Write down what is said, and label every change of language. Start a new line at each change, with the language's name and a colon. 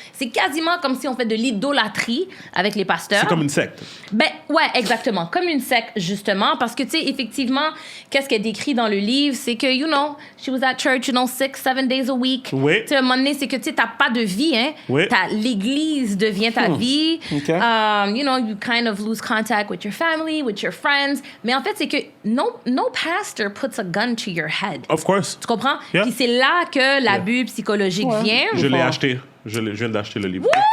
French: C'est quasiment comme si on fait de l'idolâtrie avec les pasteurs. C'est comme une secte. Ben, ouais, exactement. Comme une secte, justement. Parce que, tu sais, effectivement, qu'est-ce qu'elle décrit dans le livre, c'est que,
English: you know, she was at church, 6-7 days a week.
French: Oui. Tu sais, à un moment donné, c'est que, tu sais, t'as pas de vie, hein. Oui. L'église devient ta vie. OK.
English: You know, you kind of lose contact with your family, with your friends.
French: Mais en fait, c'est que
English: no pastor puts a gun to your head. Of course.
French: Tu comprends?
English: Yeah.
French: Puis c'est là que l'abus psychologique vient. Je l'ai acheté. Je viens d'acheter le livre.